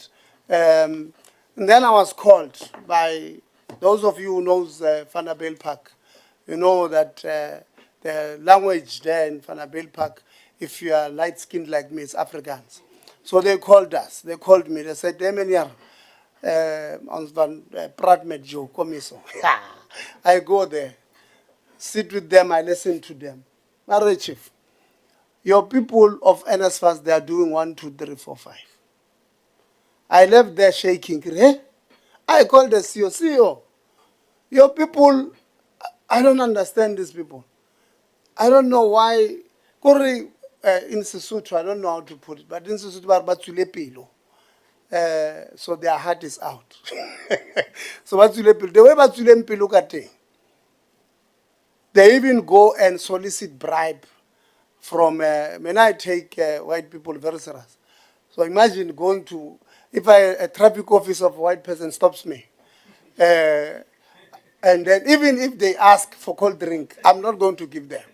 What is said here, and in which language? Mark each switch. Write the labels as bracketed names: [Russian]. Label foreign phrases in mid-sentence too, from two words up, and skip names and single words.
[English] And then I was called by those of you who knows Vanabale Park. You know that the language there in Vanabale Park, if you are light-skinned like me, it's Afrikaans. So they called us. They called me. They said, [Afrikaans] ons van praat met jou, kom hier so. [English] I go there, sit with them, I listen to them. Mara Chief, Your people of NSFAS, they are doing 1, 2, 3, 4, 5. I left there shaking. Eh? I called the CEO. CEO, your people, I don't understand these people. I don't know why. Kore, in Sesotho, I don't know how to put it, but in Sesotho, [Southern Sotho] batswile pelo. [English] So their heart is out. So [Southern Sotho] batswile pelo. [English] The way [Southern Sotho] batswile pelo ka teng, [English] they even go and solicit bribe from, when I take white people very serious. So imagine going to, if a traffic officer of a white person stops me, and then even if they ask for cold drink, I'm not going to give them.